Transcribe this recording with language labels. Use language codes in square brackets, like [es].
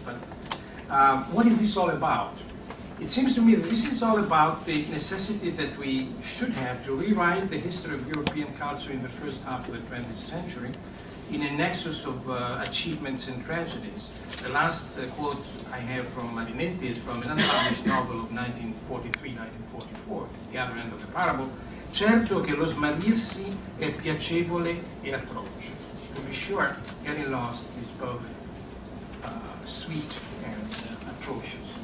[en] But what is this all about? It seems to me that this is all about the necessity that we should have to rewrite the history of European culture in the first half of the 20th century in a nexus of achievements and tragedies. The last quote I have from Marinetti is from an unpublished novel of 1943-1944, The Other End of the Parable. [it] Certo che lo smarrirsi è piacevole e atroce. [en] To be sure, getting lost is both sweet and atrocious.